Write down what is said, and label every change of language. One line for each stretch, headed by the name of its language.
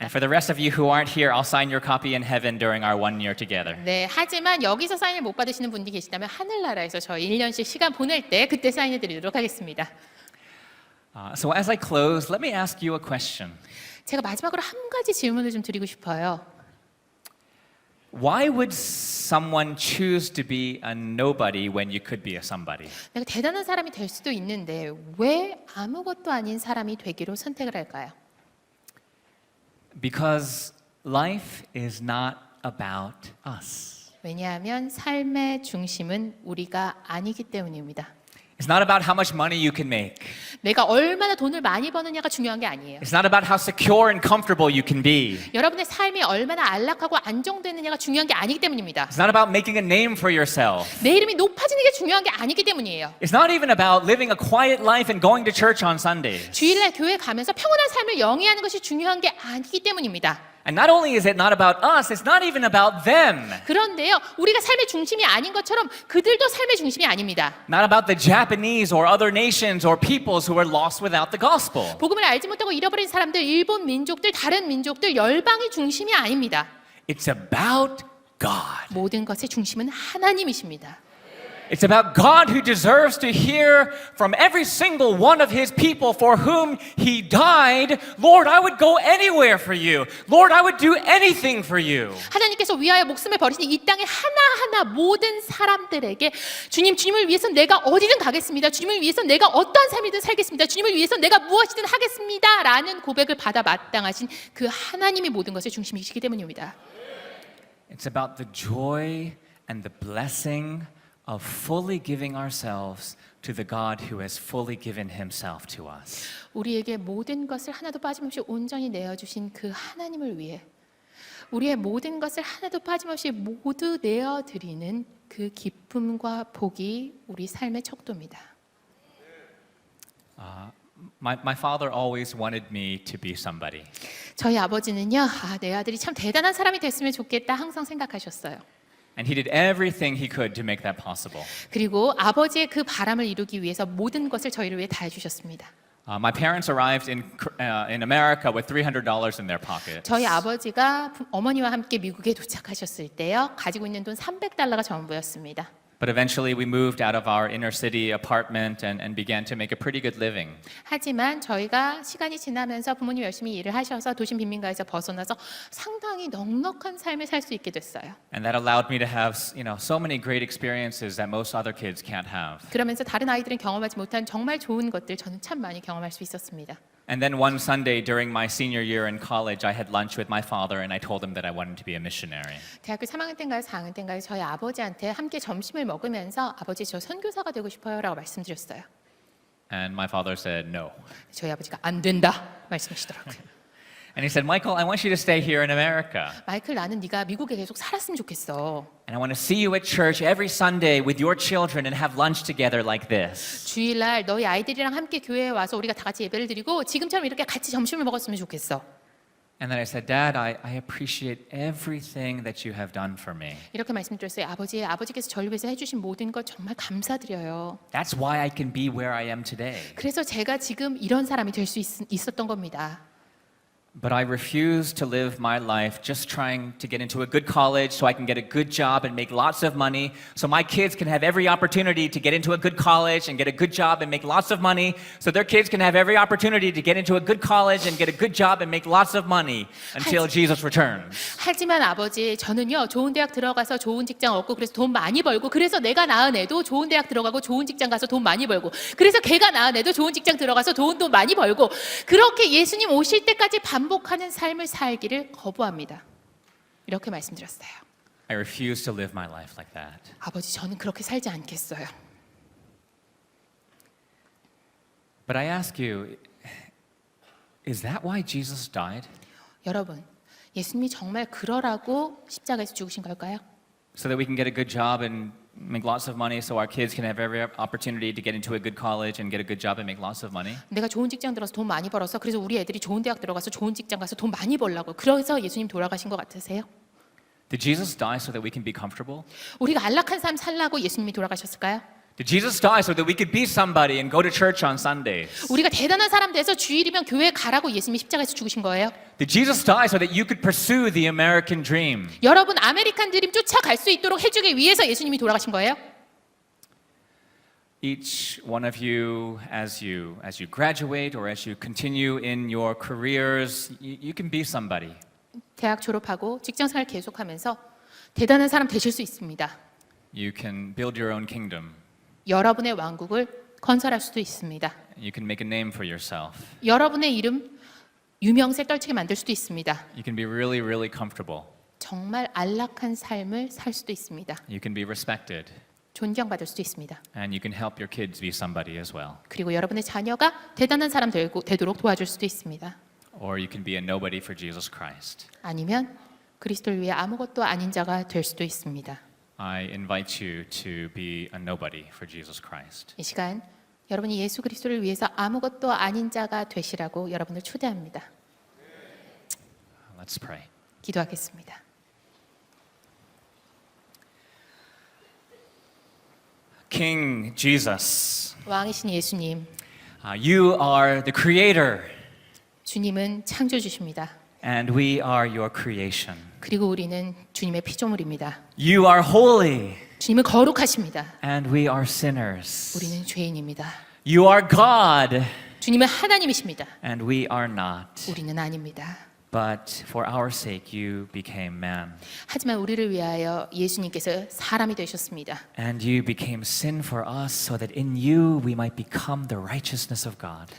English: And for the rest of you who aren't here, I'll sign your copy in heaven during our 1 year together.
Korean: 네, 하지만 여기서 사인을 못 받으시는 분이 계시다면 하늘나라에서 저희 1년씩 시간 보낼 때 그때 사인해드리도록 하겠습니다.
English: So as I close, let me ask you a question.
Korean: 제가 마지막으로 한 가지 질문을 좀 드리고 싶어요.
English: Why would someone choose to be a nobody when you could be a somebody?
Korean: 내가 대단한 사람이 될 수도 있는데 왜 아무것도 아닌 사람이 되기로 선택을 할까요?
English: Because life is not about us.
Korean: 왜냐하면 삶의 중심은 우리가 아니기 때문입니다.
English: It's not about how much money you can make.
Korean: 내가 얼마나 돈을 많이 버느냐가 중요한 게 아니에요.
English: It's not about how secure and comfortable you can be.
Korean: 여러분의 삶이 얼마나 안락하고 안정되느냐가 중요한 게 아니기 때문입니다.
English: It's not about making a name for yourself.
Korean: 내 이름이 높아지는 게 중요한 게 아니기 때문이에요.
English: It's not even about living a quiet life and going to church on Sundays.
Korean: 주일날 교회 가면서 평온한 삶을 영위하는 것이 중요한 게 아니기 때문입니다.
English: And not only is it not about us, it's not even about them.
Korean: 그런데요, 우리가 삶의 중심이 아닌 것처럼 그들도 삶의 중심이 아닙니다.
English: Not about the Japanese or other nations or peoples who are lost without the gospel.
Korean: 복음을 알지 못하고 잃어버린 사람들, 일본 민족들, 다른 민족들, 열방이 중심이 아닙니다.
English: It's about God.
Korean: 모든 것의 중심은 하나님이십니다.
English: It's about God who deserves to hear from every single one of his people for whom he died. Lord, I would go anywhere for you. Lord, I would do anything for you.
Korean: 하나님께서 위하여 목숨을 버리신 이 땅의 하나하나 모든 사람들에게 주님을 위해서 내가 어디든 가겠습니다. 주님을 위해서 내가 어떠한 삶이든 살겠습니다. 주님을 위해서 내가 무엇이든 하겠습니다. 라는 고백을 받아 마땅하신 그 하나님이 모든 것의 중심이시기 때문입니다.
English: It's about the joy and the blessing of fully giving ourselves to the God who has fully given himself to us.
Korean: 우리에게 모든 것을 하나도 빠짐없이 온전히 내어주신 그 하나님을 위해 우리의 모든 것을 하나도 빠짐없이 모두 내어드리는 그 기쁨과 복이 우리 삶의 척도입니다.
English: My father always wanted me to be somebody.
Korean: 저희 아버지는요, 내 아들이 참 대단한 사람이 됐으면 좋겠다 항상 생각하셨어요.
English: And he did everything he could to make that possible.
Korean: 그리고 아버지의 그 바람을 이루기 위해서 모든 것을 저희를 위해 다 해주셨습니다.
English: My parents arrived in America with $300 in their pockets.
Korean: 저희 아버지가 어머니와 함께 미국에 도착하셨을 때요, 가지고 있는 돈 $300가 전부였습니다.
English: But eventually we moved out of our inner city apartment and began to make a pretty good living.
Korean: 하지만 저희가 시간이 지나면서 부모님 열심히 일을 하셔서 도심 빈민가에서 벗어나서 상당히 넉넉한 삶을 살 수 있게 됐어요.
English: And that allowed me to have, so many great experiences that most other kids can't have.
Korean: 그러면서 다른 아이들은 경험하지 못한 정말 좋은 것들 저는 참 많이 경험할 수 있었습니다.
English: And then one Sunday during my senior year in college, I had lunch with my father and I told him that I wanted to be a missionary.
Korean: 대학교 3학년 때인가요, 4학년 때인가요, 저희 아버지한테 함께 점심을 먹으면서 아버지 저 선교사가 되고 싶어요라고 말씀드렸어요.
English: And my father said no.
Korean: 저희 아버지가 안 된다 말씀하시더라고요.
English: And he said, Michael, I want you to stay here in America.
Korean: 마이클, 나는 네가 미국에 계속 살았으면 좋겠어.
English: And I want to see you at church every Sunday with your children and have lunch together like this.
Korean: 주일날 너희 아이들이랑 함께 교회에 와서 우리가 다 같이 예배를 드리고 지금처럼 이렇게 같이 점심을 먹었으면 좋겠어.
English: And then I said, Dad, I appreciate everything that you have done for me.
Korean: 이렇게 말씀드렸어요. 아버지께서 저를 위해서 해주신 모든 것 정말 감사드려요.
English: That's why I can be where I am today.
Korean: 그래서 제가 지금 이런 사람이 될 수 있었던 겁니다.
English: But I refuse to live my life just trying to get into a good college so I can get a good job and make lots of money, so my kids can have every opportunity to get into a good college and get a good job and make lots of money, so their kids can have every opportunity to get into a good college and get a good job and make lots of money until Jesus returns.
Korean: 하지만 아버지, 저는요 좋은 대학 들어가서 좋은 직장 얻고 그래서 돈 많이 벌고 그래서 내가 낳은 애도 좋은 대학 들어가고 좋은 직장 가서 돈 많이 벌고 그래서 걔가 낳은 애도 좋은 직장 들어가서 좋은 돈 많이 벌고 그렇게 예수님 오실 때까지 반복하는 삶을 살기를 거부합니다. 이렇게 말씀드렸어요.
English: I refuse to live my life like that.
Korean: 아버지, 저는 그렇게 살지 않겠어요.
English: But I ask you, is that why Jesus died?
Korean: 여러분, 예수님이 정말 그러라고 십자가에서 죽으신 걸까요?
English: So that we can get a good job and make lots of money so our kids can have every opportunity to get into a good college and get a good job and make lots of money?
Korean: 내가 좋은 직장 들어서 돈 많이 벌어서 그래서 우리 애들이 좋은 대학 들어가서 좋은 직장 가서 돈 많이 벌라고 그래서 예수님 돌아가신 것 같으세요?
English: Did Jesus die so that we can be comfortable?
Korean: 우리가 안락한 삶 살라고 예수님이 돌아가셨을까요?
English: Did Jesus die so that we could be somebody and go to church on Sundays?
Korean: 우리가 대단한 사람 돼서 주일이면 교회 가라고 예수님이 십자가에서 죽으신 거예요?
English: Did Jesus die so that you could pursue the American dream?
Korean: 여러분 아메리칸 드림 쫓아갈 수 있도록 해주기 위해서 예수님이 돌아가신 거예요?
English: Each one of you, as you graduate or as you continue in your careers, you can be somebody.
Korean: 대학 졸업하고 직장생활 계속하면서 대단한 사람 되실 수 있습니다.
English: You can build your own kingdom.
Korean: 여러분의 왕국을 건설할 수도 있습니다.
English: You can make a name for yourself.
Korean: 여러분의 이름 유명세 떨치게 만들 수도 있습니다.
English: You can be really, really comfortable.
Korean: 정말 안락한 삶을 살 수도 있습니다.
English: You can be respected.
Korean: 존경받을 수도 있습니다.
English: And you can help your kids be somebody as well.
Korean: 그리고 여러분의 자녀가 대단한 사람 되도록 도와줄 수도 있습니다.
English: Or you can be a nobody for Jesus Christ.
Korean: 아니면 그리스도를 위해 아무것도 아닌 자가 될 수도 있습니다.
English: I invite you to be a nobody for Jesus Christ.
Korean: 이 시간 여러분이 예수 그리스도를 위해서 아무것도 아닌 자가 되시라고 여러분을 초대합니다.
English: Let's pray.
Korean: 기도하겠습니다.
English: King Jesus,
Korean: 왕이신 예수님,
English: you are the creator
Korean: 주님은 창조주십니다.
English: and we are your creation.
Korean: 그리고 우리는 주님의 피조물입니다.
English: You are holy
Korean: 주님은 거룩하십니다.
English: and we are sinners.
Korean: 우리는 죄인입니다.
English: You are God,
Korean: 주님은 하나님이십니다.
English: and we are not.
Korean: 우리는 아닙니다.
English: But for our sake, you became man.
Korean: 하지만 우리를 위하여 예수님께서 사람이 되셨습니다.
English: And you became sin for us so that in you we might become the righteousness of God.